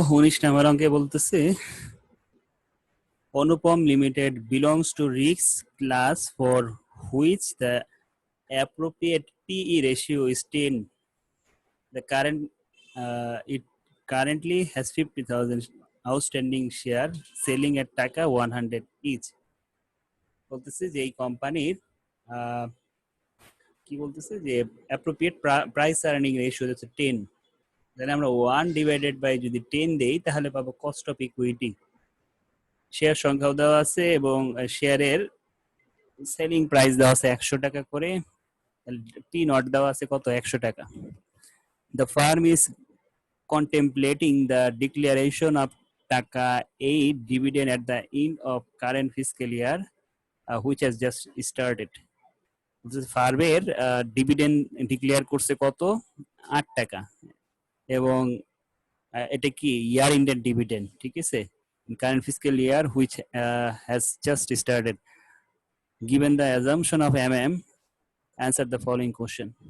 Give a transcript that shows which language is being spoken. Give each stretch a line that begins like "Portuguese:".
Bangla: 19 number অঙ্কে বলতেছে
English: Anupam limited belongs to risk class for which the appropriate PE ratio is 10. The current it currently has 50,000 outstanding share selling at taka 100 each.
Bangla: বলতেছে যে এই কোম্পানির কি বলতেছে যে অ্যাপ্রোপ্রিয়েট প্রাইস আর্নিং রেশিও হচ্ছে 10। তাহলে আমরা 1 ডিভাইডেড বাই যদি 10 দেই তাহলে পাবো কস্ট অফ ইকুইটি। শেয়ার সংখ্যাও দেওয়া আছে এবং শেয়ারের সেলিং প্রাইস দেওয়া আছে 100 টাকা করে। পি নট দেওয়া আছে কত, 100 টাকা।
English: The firm is contemplating the declaration of taka 8 dividend at the end of current fiscal year, which has just started.
Bangla: ফার্মের ডিভিডেন্ড ডিক্লেয়ার করছে কত, 8 টাকা, এবং এটা কি ইয়ার ইন্ডেড ডিভিডেন্ড, ঠিক আছে,
English: Current fiscal year which has just started. Given the assumption of MM answer the following question.